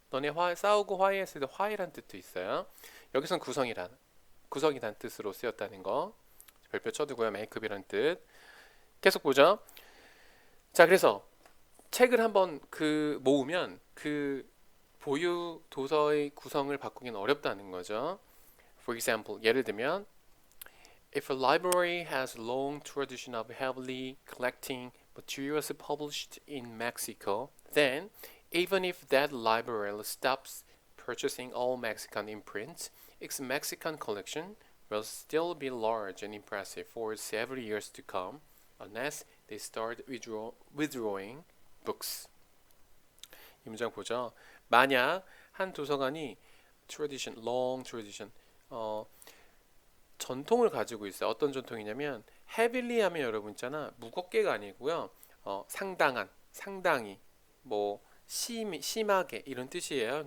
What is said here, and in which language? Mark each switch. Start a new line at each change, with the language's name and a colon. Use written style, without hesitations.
Korean: 너네 싸우고 화해했을 때 화해란 뜻도 있어요. 여기선 구성이란 뜻으로 쓰였다는 거. 별표 쳐두고요. 메이크업이란 뜻. 계속 보죠. 자, 그래서 책을 한번 모으면 그 보유 도서의 구성을 바꾸기는 어렵다는 거죠.
English: For example,
Korean: 예를 들면
English: If a library has a long tradition of heavily collecting materials published in Mexico, then even if that library stops purchasing all Mexican imprints, its Mexican collection will still be large and impressive for several years to come, unless they start withdrawing books.
Korean: 이 문장 보죠. 만약 한 도서관이 tradition,
English: long tradition,
Korean: 전통을 가지고 있어요. 어떤 전통이냐면 heavily 하면 여러분 있잖아. 무겁게가 아니고요. 상당한, 상당히, 뭐 심하게 이런 뜻이에요.